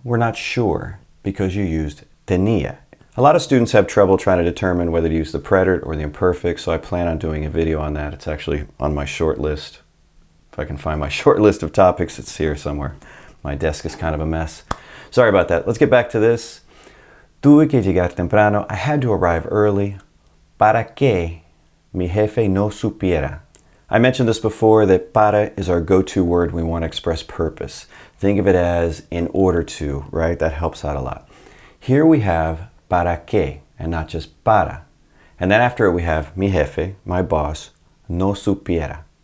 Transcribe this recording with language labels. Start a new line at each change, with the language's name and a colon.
English: We're not sure because you used tenía. A lot of students have trouble trying to determine whether to use the preterite or the imperfect, so I plan on doing a video on that. It's actually on my short list. If I can find my short list of topics, it's here somewhere. My desk is kind of a mess. Sorry about that. Let's get back to this.
Spanish: Tuve que llegar temprano.
English: I had to arrive early.
Spanish: Para que mi jefe no supiera.
English: I mentioned this before that para is our go-to word when we want to express purpose. Think of it as in order to, right? That helps out a lot. Here we have para que and not just para. And then after it we have mi jefe, my boss, no supiera.